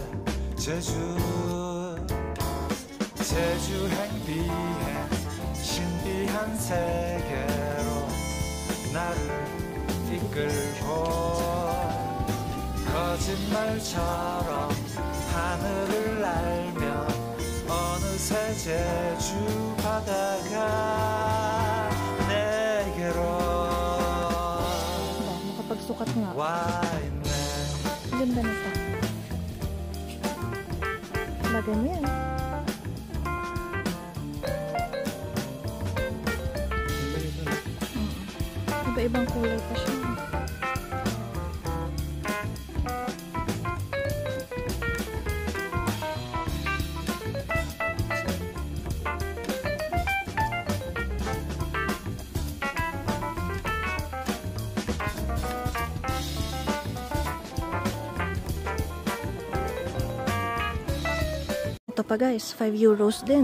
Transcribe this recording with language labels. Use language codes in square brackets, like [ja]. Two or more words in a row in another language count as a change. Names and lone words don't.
[ko] 제주행 비행 신비한 세계로 나를 이끌고 거짓말처럼 하늘을 날며 어느새 제주 바다가 내게로 [tl] Makapagsukat nga. [ko] 와 있네 [tl] Ganda nito. Na ganyan. Iba-ibang kulay pa siya. Ito pa guys, 5 euros din.